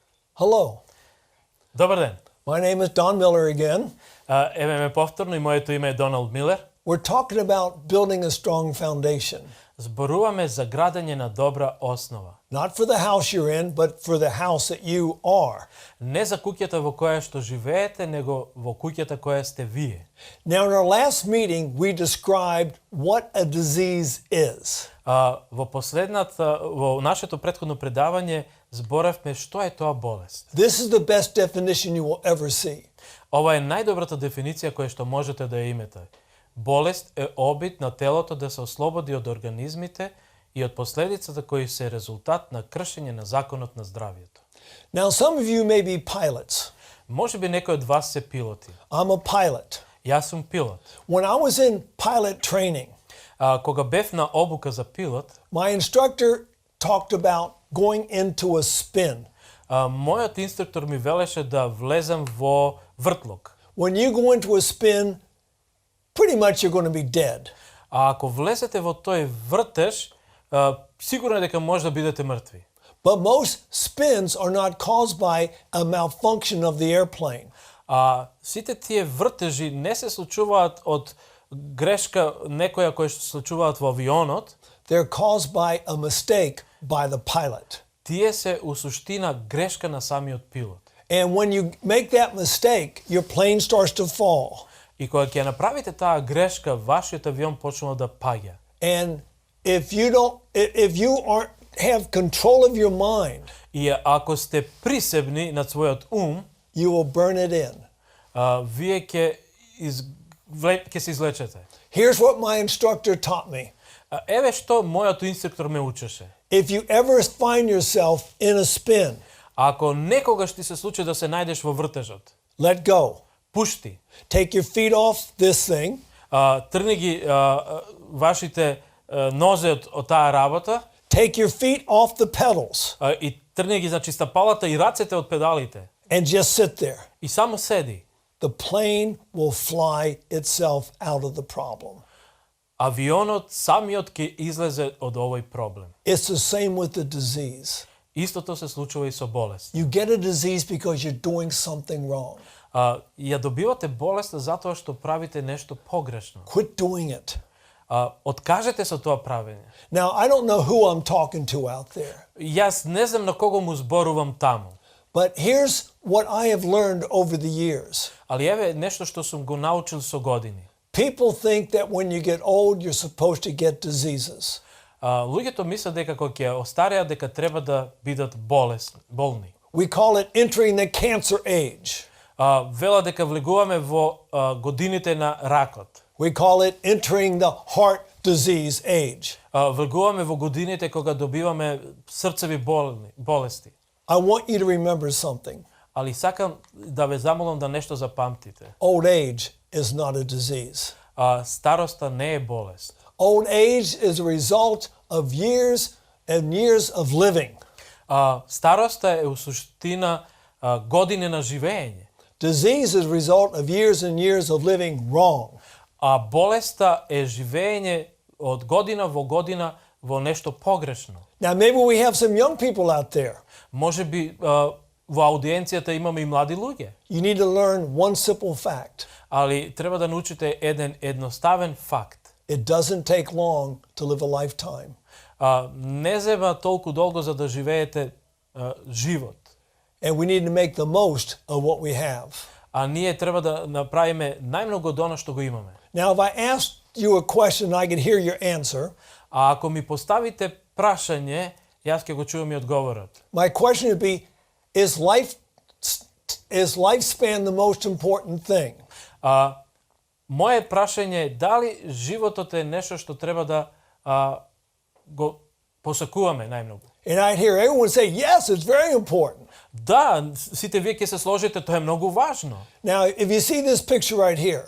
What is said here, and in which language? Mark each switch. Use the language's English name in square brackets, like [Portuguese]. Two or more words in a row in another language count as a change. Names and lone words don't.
[English] Hello. [Macedonian] Добар ден. [English] My name is Don Miller again. [Macedonian] Еве ме повторно и моето име е Доналд Милер. [English] We're talking about building a strong foundation. [Macedonian] Зборуваме за градење на добра основа. [English] Not for the house you're in, but for the house that you are. [Macedonian] Не за куќата во која што живеете, него во куќата која сте вие. [English] Now in our last meeting we described what a disease is. [Macedonian] Во нашето претходно предавање зборевме што е тоа болест. [English] This is the best definition you will ever see. [Macedonian] Ова е најдобрата дефиниција која што можете да ја имате. Болест е обид на телото да се ослободи од организмите и од последицата кои се резултат на кршење на законот на здравјето. [English] Now some of you may be pilots. [Macedonian] Можеби некои од вас се пилоти. [English] I'm a pilot. [Macedonian] Јас сум пилот. [English] When I was in pilot training, [Macedonian] кога бев на обука за пилот, [English] my instructor talked about going into a spin. [Macedonian] Мојот инструктор ми велеше да влезем во вртлок. [English] When you go into a spin, pretty much you're going to be dead. [Macedonian] Ако влезете во тој вртеж, сигурно е дека може да бидете мртви. [English] But most spins are not caused by a malfunction of the airplane. [Macedonian] Сите тие вртежи не се случуваат од грешка некоја која што се случуваат во авионот. [English] They're caused by a mistake by the pilot. [Macedonian] Тие се у суштина грешка на самиот пилот. [English] And when you make that mistake, your plane starts to fall. [Macedonian] И кога ќе направите таа грешка, вашиот авион почнува да паѓа. [English] And if you aren't have control of your mind, [Macedonian] И ако сте присебни над својот ум, [English] you will burn it in. [Macedonian] Вие ќе се излечете. [English] Here's what my instructor taught me. [Macedonian] Еве што мојот инструктор ме учеше. [English] If you ever find yourself in a spin, [Macedonian] ако некогаш ти се случи да се најдеш во вртежот, [English] let go. [Macedonian] пушти. [English] Take your feet off this thing. [Macedonian] Тргни ги вашите нозе од таа работа. [English] Take your feet off the pedals. [Macedonian] И тргни ги значи стапалата и рацете од педалите. [English] And just sit there. [Macedonian] И само седи. [English] The plane will fly itself out of the problem. [Macedonian] Авионот самиот ќе излезе од овој проблем. [English] It's the same with the disease. [Macedonian] Истото се случува и со болест. [English] You get a disease because you're doing something wrong. [Macedonian] Ја добивате болест затоа што правите нешто погрешно. [English] Quit doing it. [Macedonian] Откажете со тоа правење. [English] Now, I don't know who I'm talking to out there. [Macedonian] Јас не знам на кого му зборувам таму. [English] But here's what I have learned over the years. [Macedonian] Али еве нешто што сум го научил со години. [English] People think that when you get old, you're supposed to get diseases. [Macedonian] Луѓето мислат дека кога ќе остареат дека треба да бидат болни. [English] We call it entering the cancer age. [Macedonian] Вела дека влегуваме во годините на ракот. [English] We call it entering the heart disease age. [Macedonian] Влегуваме во годините кога добиваме срцеви болести. [English] I want you to remember something. [Macedonian] Али сакам да ве замолам да нешто запамтите. [English] Old age is not a disease. [Macedonian] Староста не е болест. [English] Old age is a result of years and years of living. [Macedonian] Староста е у суштина години на живење. [English] Disease is a result of years and years of living wrong. [Macedonian] Болеста е живење од година во нешто погрешно. [English] Now maybe we have some young people out there. [Macedonian] Можеби во аудиенцијата имаме и млади луѓе. [English] You need to learn one simple fact. [Macedonian] Али треба да научите еден едноставен факт. [English] It doesn't take long to live a lifetime. [Macedonian] Не зема толку долго за да живеете живот. [English] And we need to make the most of what we have. [Macedonian] Ние треба да направиме најмногу од она што го имаме. [English] Now if I asked you a question, I could hear your answer. [Macedonian] Ако ми поставите прашање, јас ќе го чувам и одговорот. [English] My question would be, is lifespan the most important thing? [Macedonian] Моje прашање е дали животот е нешто што треба да го посакуваме најмногу. [English] And I'd hear everyone say, yes, it's very important. [Macedonian] Да, сите вие ќе се сложите, тоа е многу важно. [English] Now, if you see this picture right here,